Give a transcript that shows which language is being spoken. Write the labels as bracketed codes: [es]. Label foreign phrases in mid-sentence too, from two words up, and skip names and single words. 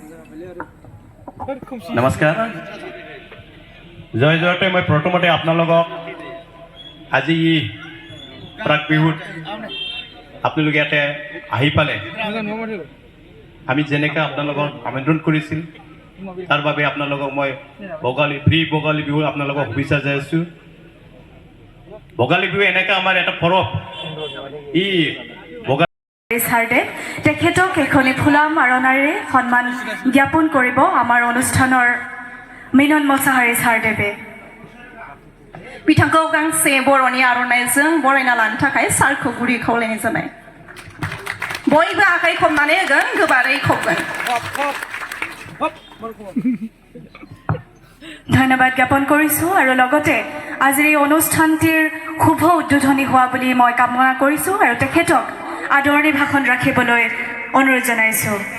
[as] নমস্কাৰ জয় জয়তে মই প্ৰথমতে আপোনালোকক আজি প্ৰাক বিহুত আপোনালোকে ইয়াতে আহি পালে আমি যেনেকৈ আপোনালোকক আমন্ত্ৰণ কৰিছিল তাৰ বাবে আপোনালোকক মই ভোগালী বিহু আপোনালোকক শুভেচ্ছা জনাইছোঁ ভোগালী বিহু এনেকৈ আমাৰ এটা পৰৱ ই ছাৰদেৱ তেখেতক এখনি ফুলাম আৰণাইৰে সন্মান জ্ঞাপন কৰিব আমাৰ অনুষ্ঠানৰ মিনন মছাহাৰি ছাৰদেৱে [brx] बिथांखौ गांसे बर'नि आर'नाइजों बरायना लानो थाखाय सारखौ गुरै खावलायनाय जाबाय बयबो आखाइ खबनानै होगोन गोबारै खबगोन [as] ধন্যবাদ জ্ঞাপন কৰিছোঁ আৰু লগতে আজিৰ এই অনুষ্ঠানটিৰ শুভ উদ্বোধনী হোৱা বুলি মই কামনা কৰিছোঁ আৰু তেখেতক আদৰণি ভাষণ ৰাখিবলৈ অনুৰোধ জনাইছোঁ